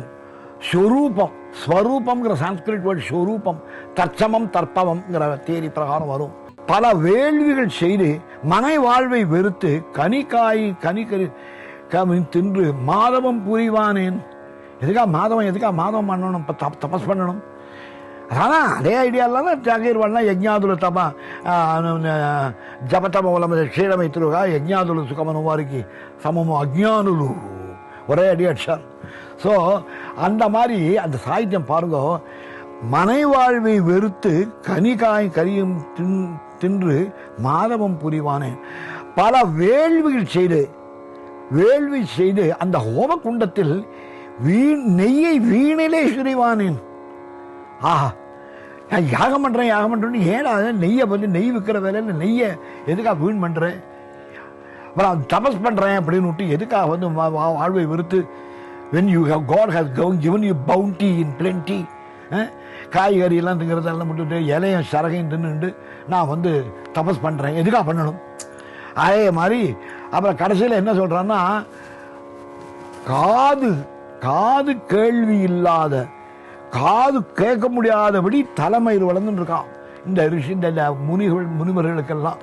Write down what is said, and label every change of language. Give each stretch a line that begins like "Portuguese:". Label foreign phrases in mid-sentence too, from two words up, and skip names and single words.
Tamil: சொரூபம் ஸ்வரூபம்ங்கிற
English: Sanskrit word
Tamil: சொரூபம், தற்சமம் தற்பவம்ங்கிற தேரி பிரகாரம் வரும். பல வேள்விகள் செய்து மனை வாழ்வை வெறுத்து கனிக்காய் கனிக்கறி தின்று மாதவம் புரிவானேன். எதுக்கா மாதவம் பண்ணணும், தபஸ் பண்ணணும். அதான் அதே ஐடியாலாம் தியாகிர்வாள்னா யஜ்ஞாதுல தபா
Telugu: జపతమ వలన క్షీణమైతురుగా యజ్ఞాదులు సుఖమను వారికి సమము అజ్ఞానులు
Tamil: ஒரே அடி அடிச்சார். ஸோ அந்த மாதிரி அந்த சாகித்யம் பாருங்க. மனை வாழ்வை வெறுத்து கனிகாய் கரியும் தின்று மாதவம் புரிவானே. பல வேள்விகள் செய்து வேள்வி செய்து அந்த ஹோமகுண்டத்தில் நெய்யை வீணிலே சுரிவானேன். ஆஹா, நான் யாகம் பண்றேன்னு ஏடா நெய்யை வந்து நெய் விற்கிற வேலையில நெய்யை எதுக்காக வீண் பண்றேன், அப்புறம் தபஸ் பண்றேன் அப்படின்னு விட்டு எதுக்காக வந்து வாழ்வை வெறுத்து,
English: when you have God has given you bounty in plenty,
Tamil: காய்கறி எல்லாம் திங்கிறதெல்லாம் விட்டுட்டு இலையும் சரகையும் தின்னுண்டு நான் வந்து தபஸ் பண்றேன், எதுக்காக பண்ணணும்? அதே மாதிரி அப்புறம் கடைசியில் என்ன சொல்றான்னா, காது கேள்வி இல்லாத, காது கேட்க முடியாதபடி தலைமயிர் வளர்ந்துட்டு இருக்கான் இந்த ரிஷி, இந்த முனிவர்களுக்கெல்லாம்.